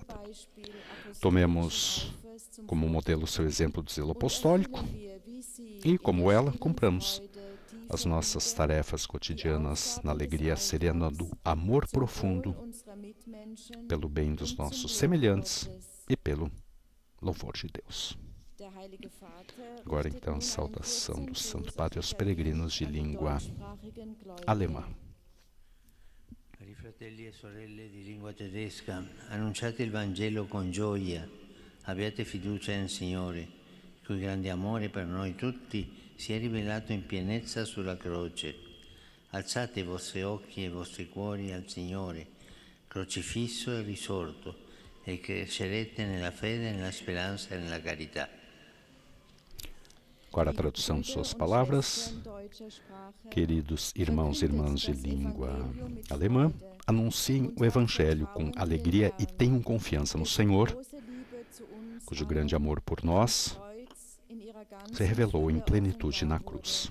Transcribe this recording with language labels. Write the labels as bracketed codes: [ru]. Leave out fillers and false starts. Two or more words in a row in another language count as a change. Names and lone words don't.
[pt] Tomemos como modelo o seu exemplo de zelo apostólico e, como ela, cumpramos as nossas tarefas cotidianas na alegria serena do amor profundo pelo bem dos nossos semelhantes e pelo louvor de Deus. Agora então a saudação do Santo Padre aos peregrinos de língua alemã. [it] Cari fratelli e sorelle di lingua tedesca, annunciate il Vangelo con gioia, abbiate fiducia nel Signore, il cui grande amore per noi tutti si è rivelato in pienezza sulla croce. Alzate i vostri occhi e i vostri cuori al Signore, crocifisso e risorto, e crescerete nella fede, nella speranza e nella carità. [pt] Agora a tradução de suas palavras. Queridos irmãos e irmãs de língua alemã, anunciem o Evangelho com alegria e tenham confiança no Senhor, cujo grande amor por nós se revelou em plenitude na cruz.